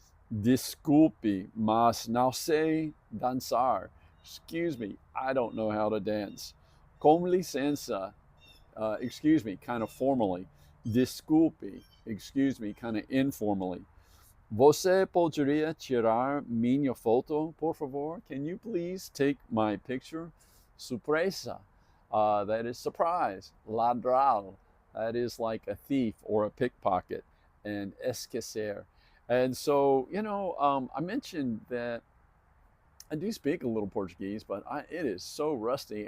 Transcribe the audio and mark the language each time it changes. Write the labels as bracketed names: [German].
[Portuguese] Desculpe, mas não sei dançar. [English] Excuse me, I don't know how to dance. [Portuguese] Com licença, [English] excuse me, kind of formally. Desculpe, excuse me, kind of informally. [Portuguese] Você poderia tirar minha foto, por favor? [English] Can you please take my picture? Surpresa, that is surprise. Ladrão, that is like a thief or a pickpocket. And esquecer. And so, I mentioned that I do speak a little Portuguese, but it is so rusty.